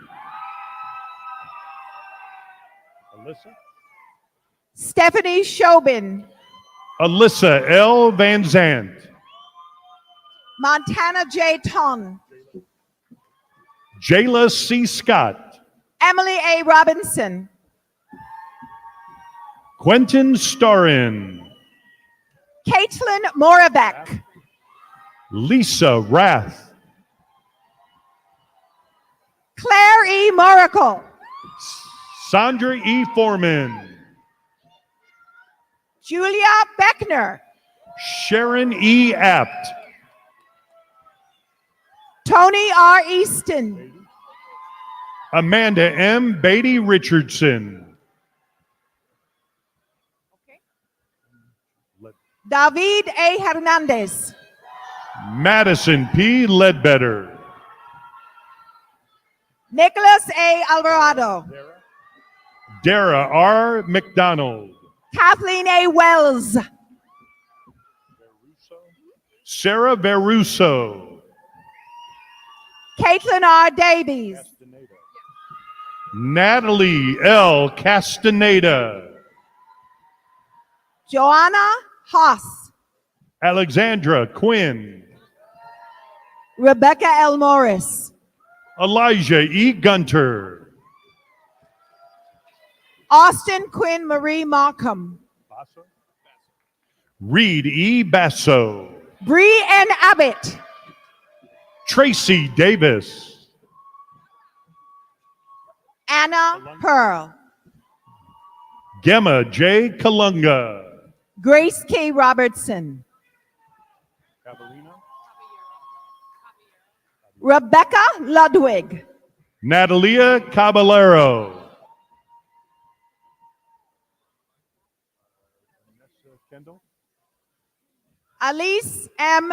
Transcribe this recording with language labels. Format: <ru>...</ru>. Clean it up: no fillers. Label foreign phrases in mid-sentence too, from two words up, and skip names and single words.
<en>Stephanie Shobin, Alyssa L. Van Zandt, Montana J. Ton, Jayla C. Scott, Emily A. Robinson, Quentin Starin, Caitlin Moravec, Lisa Rath, Claire E. Moracle, Sandra E. Foreman, Julia Beckner, Sharon E. Apt, Tony R. Easton, Amanda M. Beatty Richardson, David A. Hernandez, Madison P. Ledbetter, Nicholas A. Alvarado, Dara R. McDonald, Kathleen A. Wells, Sarah Veruso, Caitlin R. Davies, Natalie L. Castaneda, Joanna Haas, Alexandra Quinn, Rebecca L. Morris, Elijah E. Gunter, Austin Quinn Marie Markham, Reed E. Basso, Bree N. Abbott, Tracy Davis, Anna Pearl, Gemma J. Kalunga, Grace K. Robertson, Rebecca Ludwig, Natalia Caballero, Alice M.</en>